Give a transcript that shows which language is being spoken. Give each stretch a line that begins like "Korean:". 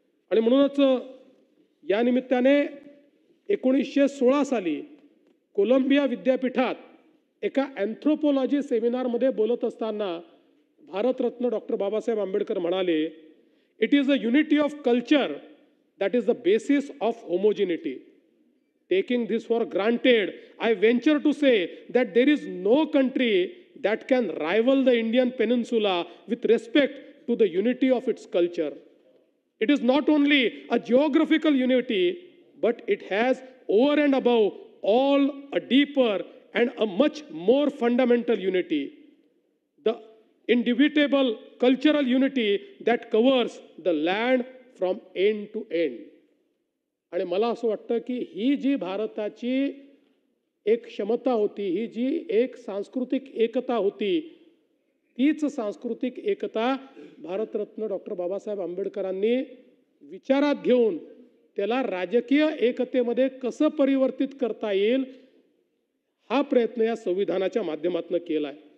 Marathi: आणि म्हणूनच या निमित्ताने 1916 साली कोलंबिया विद्यापीठात एका अँथ्रोपोलॉजी सेमिनारमध्ये बोलत असताना भारतरत्न डॉक्टर बाबासाहेब आंबेडकर म्हणाले,
English: It is a unity of culture that is the basis of homogeneity. Taking this for granted, I venture to say that there is no country that can rival the Indian peninsula with respect to the unity of its culture. It is not only a geographical unity, but it has over and above all a deeper and a much more fundamental unity. The indubitable cultural unity that covers the land from end to end.
Marathi: आणि मला असं वाटतं की ही जी भारताची एक क्षमता होती, ही जी एक सांस्कृतिक एकता होती, तीच सांस्कृतिक एकता भारतरत्न डॉक्टर बाबासाहेब आंबेडकरांनी विचारात घेऊन त्याला राजकीय एकतेमध्ये कसं परिवर्तित करता येईल हा प्रयत्न या संविधानाच्या माध्यमातून केला आहे.